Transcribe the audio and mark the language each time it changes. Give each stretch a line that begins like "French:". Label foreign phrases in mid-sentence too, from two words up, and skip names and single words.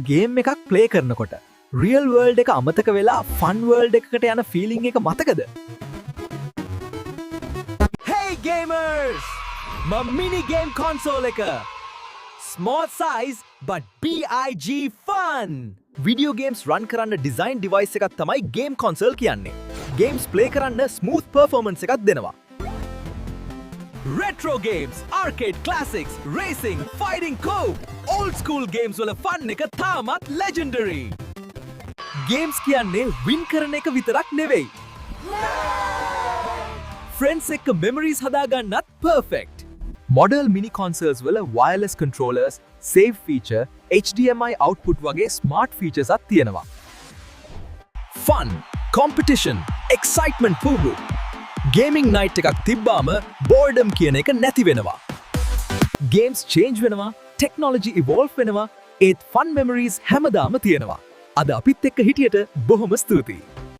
Sinhala: ගේම් එකක් ප්ලේ කරනකොට
English: real world
Sinhala: එක අමතක වෙලා
English: fun world
Sinhala: එකකට යන ෆීලිං එක මතකද?
English: Hey gamers! mini game console එක. Small size but big fun! Video games run
Sinhala: කරන්න
English: design device
Sinhala: එකක් තමයි
English: game console
Sinhala: කියන්නේ.
English: Games play
Sinhala: කරන්න
English: smooth performance
Sinhala: එකක් දෙනවා.
English: Retro games, arcade classics, racing, fighting co-op, old school games වල fun එක තාමත් legendary.
Sinhala: Games කියන්නේ win කරන එක විතරක් නෙවෙයි.
English: Friends
Sinhala: එක්ක memories හදාගන්නත් perfect.
English: Model mini consoles වල wireless controllers, save feature, HDMI output වගේ smart features අත් තියෙනවා. Fun, competition, excitement පුරු. Gaming night
Sinhala: එකක් තිබ්බාම boredom කියන එක නැති වෙනවා.
English: Games change වෙනවා, technology evolve වෙනවා, ඒත් fun memories හැමදාම තියෙනවා.
Sinhala: අද අපිත් එක්ක හිටියට බොහොම ස්තුතියි.